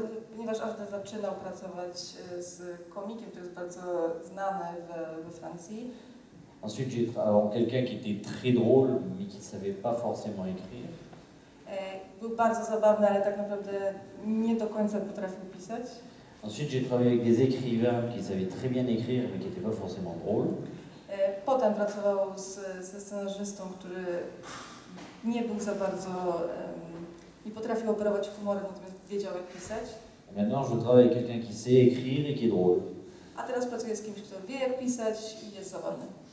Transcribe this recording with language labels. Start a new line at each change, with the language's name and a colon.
Polish: Ponieważ Arda zaczynał pracować z komikiem, który jest bardzo znany we Francji.
French: Ensuite, j'ai quelqu'un qui était très drôle, mais qui ne savait pas forcément écrire.
Polish: Był bardzo zabawny, ale tak naprawdę nie do końca potrafił pisać.
French: Ensuite, j'ai travaillé avec des écrivains qui savaient très bien écrire, mais qui n'étaient pas forcément drôles.
Polish: Potem pracował ze scenarzystą, który nie był za bardzo, nie potrafił operować humorem, natomiast wiedział jak pisać.
French: Maintenant, je travaille avec quelqu'un qui sait écrire et qui est drôle.
Polish: A teraz pracuję z kimś, kto wie jak pisać i jest zabawny.